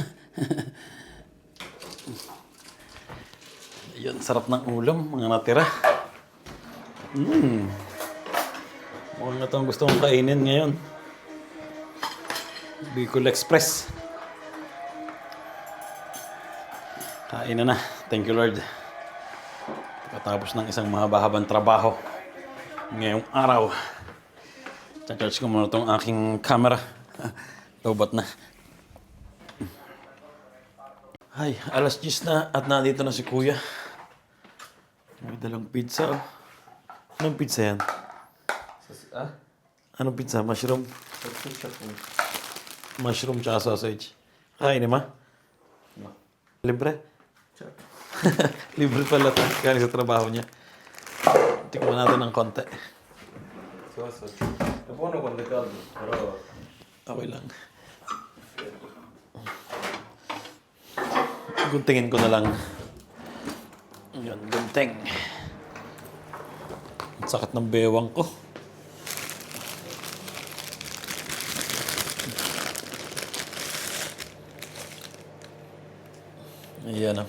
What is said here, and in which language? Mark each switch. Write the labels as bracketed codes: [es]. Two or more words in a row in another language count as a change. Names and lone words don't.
[tl] Ayun, sarap ng ulam, mga natira. Mukhang na itong gusto kong kainin ngayon. Bicol Express. Kain na. [en] Thank you, Lord. [tl] Pagkatapos ng isang mahaba-habang trabaho ngayong araw, charge ko muna itong aking camera. Lobat na. Ay, alas 10 na at nandito na si Kuya. May dalang pizza. Anong pizza yan? Anong pizza? Mushroom? Mushroom tsaka sausage. Kainin ma? No. Libre? Libre pala ito. Galing sa trabaho niya. Tikman natin ng konti. Sausage. [it] È buono quando è caldo, però... [tl] Okay lang. Guntingin ko na lang. Yan, gunting. Ang sakit ng bewang ko. Ayan o.